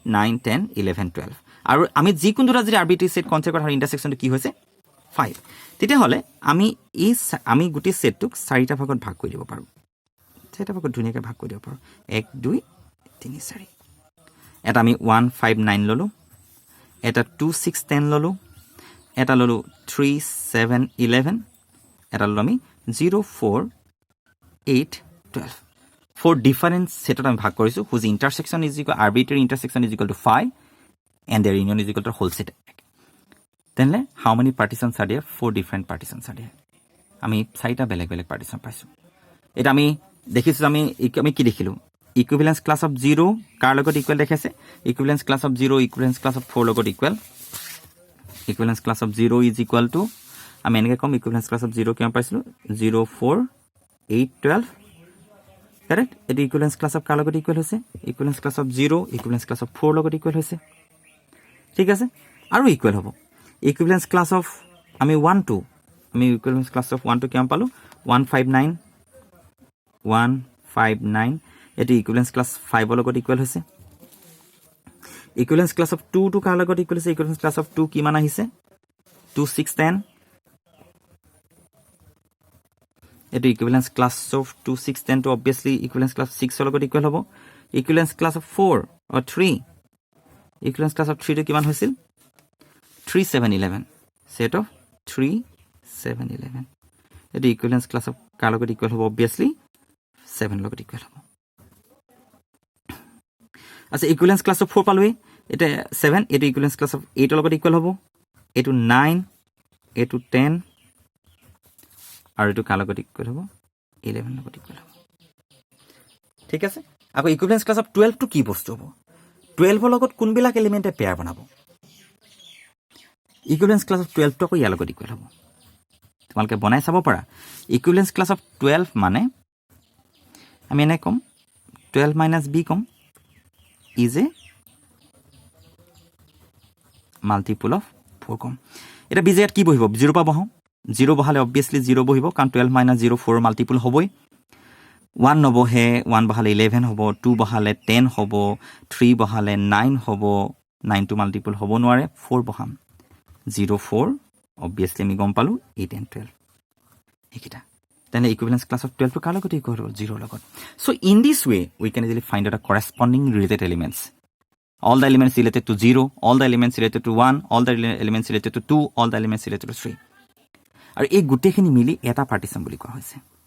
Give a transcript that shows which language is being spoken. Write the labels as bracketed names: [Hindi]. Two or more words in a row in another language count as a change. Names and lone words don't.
[Assamese] 9 10 11 12 আৰু আমি যি কোনটোৰা যদি [English] arbitrary set consider [Assamese] কৰা ইন্টাৰসেকশনটো কি হৈছে 5 তেতিয়া হলে আমি গুটি সেটটোক চাৰিটা ভাগত ভাগ কৰি দিব পাৰো চাৰিটা ভাগত ধুনিয়াকৈ ভাগ কৰি দিব পাৰো 1 2 3 4 এটা আমি 159 ললো এটা 2610 ললো এটা ললো 3711 এটা ললো আমি [English] 04 8 12 for different set [Assamese] আমি ভাগ কৰিছো [English] whose intersection is equal arbitrary intersection is equal to 5 and their union is equal to whole set then how many partitions are there 4 different partitions are there [Assamese] আমি চাৰিটা বেলেগ বেলেগ partition পাইছো এটা আমি দেখিছো আমি কি দেখিলো [English] equivalence class of 0 [Assamese] কাৰ লগত ইকুৱেল দেখাইছে [English] equivalence class of 0 equivalence class of 4 [Assamese] লগত ইকুৱেল [English] equivalence class of 0 is equal to [Assamese] আমি এনেকৈ কম [English] equivalence class of 0 [Assamese] কিমান পাইছিলো 0 4 8 12 [English] correct it equivalence class of [Assamese] কাৰ লগত ইকুৱেল হৈছে [English] equivalence class of 0 equivalence class of 4 [Assamese] লগত ইকুৱেল হৈছে ঠিক আছে আৰু ইকুৱেল হ'ব [English] equivalence class of [Assamese] আমি 1 2 আমি [English] equivalence class of 1 2 [Assamese] কিমান পালো 159 এটি [English] equivalence class [Assamese] 5 লগত ইকুৱেল হৈছে [English] equivalence class of 2 [Assamese] to কাৰ লগত ইকুৱেল হৈছে [English] equivalence class of 2 [Assamese] কিমান আহিছে 2610 এটি [English] equivalence class of 2610 [Assamese] to [English] obviously equivalence class 6 [Assamese] লগত ইকুৱেল হ'ব [English] equivalence class of 4 or 3 equivalence class of 3 [Assamese] to কিমান হৈছিল 3711 [English] set of 3711 [Assamese] এটি [English] equivalence class of [Assamese] কাৰ লগত ইকুৱেল হ'ব obviously 7 লগত ইকুৱেল হ'ব আচ্ছা [English] equivalence class of 4 [Assamese] পালোই এটা 7 এটো [English] equivalence class of 8 [Assamese] লগত ইকুৱেল হ'ব এটো 9 এটো 10 আৰু এটো কাৰ লগত ইকুৱেল হ'ব 11 লগত ইকুৱেল হ'ব ঠিক আছে আকৌ [English] equivalence class of 12 [Assamese] টো কি বস্তু হ'ব 12 ৰ লগত কোনবিলাক এলিমেন্টে পেয়াৰ বনাব [English] equivalence class of 12 [Assamese] টো আকৌ ইয়াৰ লগত ইকুৱেল হ'ব তোমালকে বনাই চাব পাৰা [English] equivalence class of 12 [Assamese] মানে আমি এনে কম 12 - b কম [English] is a multiple of 4 [Assamese] কম এটা বিজেত কি বহিব 0 পা বহাও 0 বহালে obviously 0 বহিব কাৰণ 12 - 0 4 মাল্টিপল হ'বই 1 নবহে 1 বহালে 11 হ'ব 2 বহালে 10 হ'ব 3 বহালে 9 হ'ব 9 টু মাল্টিপল হ'ব নোৱাৰে 4 বহাম 0 4 [English] obviously [Assamese] আমি গম পালো [English] 8 and 12 এইকিটা then the equivalence class of 12 to [Assamese] কাৰ লগত [English] equal 0 লগত so in this way we can easily find out the corresponding related elements all the elements related to 0 all the elements related to 1 all the elements related to 2 all the elements related to 3 [Assamese] আৰু এই গুটেখিনি মিলি এটা পাৰ্টিশন বুলি কোৱা হৈছে